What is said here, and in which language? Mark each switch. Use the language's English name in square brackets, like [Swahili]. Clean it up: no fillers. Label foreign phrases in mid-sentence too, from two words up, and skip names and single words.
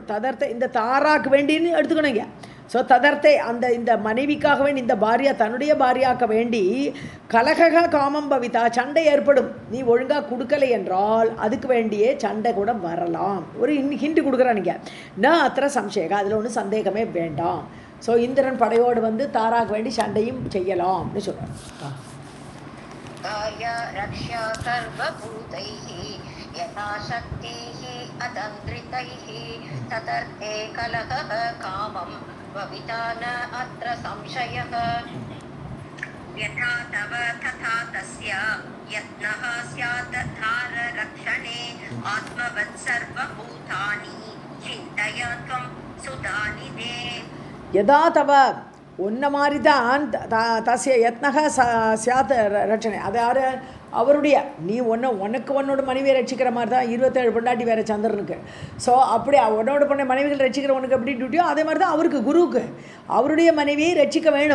[Tamil] ததர்த்த இந்த தாராக்கு வேண்டின்னு எடுத்துக்கணுங்க. ஸோ ததர்த்தே அந்த இந்த மனைவிக்காக வேண்டி, இந்த பாரியா தன்னுடைய பாரியாக்க வேண்டி [Sanskrit] कलहः कामं भविता [Tamil] சண்டை ஏற்படும். நீ ஒழுங்காக கொடுக்கலை என்றால் அதுக்கு வேண்டியே சண்டை கூட வரலாம். ஒரு ஹிண்ட் கொடுக்குறானுங்க. [Sanskrit] न अत्र संशयः, [Tamil] அதில் ஒன்றும் சந்தேகமே வேண்டாம். ஸோ இந்திரன் படையோடு வந்து தாராக்கு வேண்டி சண்டையும் செய்யலாம்னு சொல்கிறார். [Sanskrit] कार्या रक्ष्या सर्वभूतैः यथा शक्तिः अतन्द्रितैः तदर्थे कलहः कामं भविता न अत्र संशयः. यथा तव तथा तस्य यत्नः स्यात् धाररक्षणे आत्मवत् सर्वभूतानि चिन्तय त्वं सुधानिधे. यदा तव [Tamil] உன்ன மாதிரி தான் [Sanskrit] तस्य यत्नः स्यात् रक्षणे. [Tamil] அது யார்? அவருடைய. நீ உனக்கு உன்னோட மனைவியை ரட்சிக்கிற மாதிரி தான் 27 பொண்டாட்டி வேறு சந்திரனுக்கு. ஸோ அப்படி உன்னோட பொண்ணை மனைவிகள் ரட்சிக்கிறவனுக்கு எப்படி டியூட்டியோ அதே மாதிரி தான் அவருக்கு, குருவுக்கு அவருடைய மனைவியை ரட்சிக்க வேணும்.